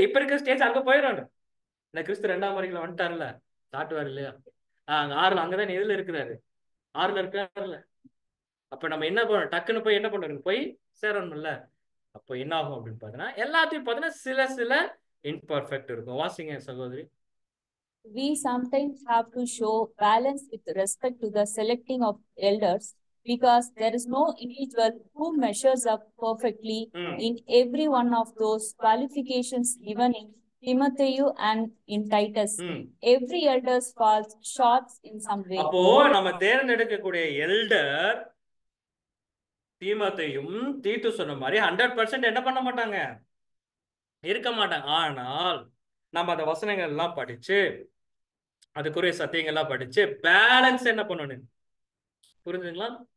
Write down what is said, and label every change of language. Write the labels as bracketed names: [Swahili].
[Tamil] இப்ப இருக்க ஸ்டேஜ் அங்க போயிடும். இந்த கிறிஸ்து 2ஆம் வருகையில வந்துட்டார்ல, சாட்டுவார் இல்லையா? அங்க 6 அங்கதான் எதுல இருக்கிறாரு? 6ல இருக்காருல்ல. அப்ப நம்ம என்ன பண்ணணும்? டக்குன்னு போய் என்ன பண்றோம்? போய் சேரணும்ல. அப்போ என்ன ஆகும் அப்படின்னு பாத்தீங்கன்னா, எல்லாத்தையும் பாத்தீங்கன்னா சில இன்பர்ஃபெக்ட் இருக்கும். வாசிங்க சகோதரி. [English] We sometimes have to show balance with respect to the selecting of elders, because there is no individual who measures up perfectly in every one of those qualifications given in Timothy and in Titus. Every elder falls short in some way. [Tamil] அப்போ நம்ம தேர்ந்தெடுக்கக்கூடிய elder தீமோத்தேயும் தீத்து சொன்ன மாதிரி 100% என்ன பண்ண மாட்டாங்க? இருக்க மாட்டாங்க. ஆனால் நம்ம அந்த வசனங்கள் எல்லாம் படிச்சு, அதுக்குரிய சத்தியங்கள்லாம் படிச்சு பேலன்ஸ் என்ன பண்ணணும்? புரிஞ்சுங்களா?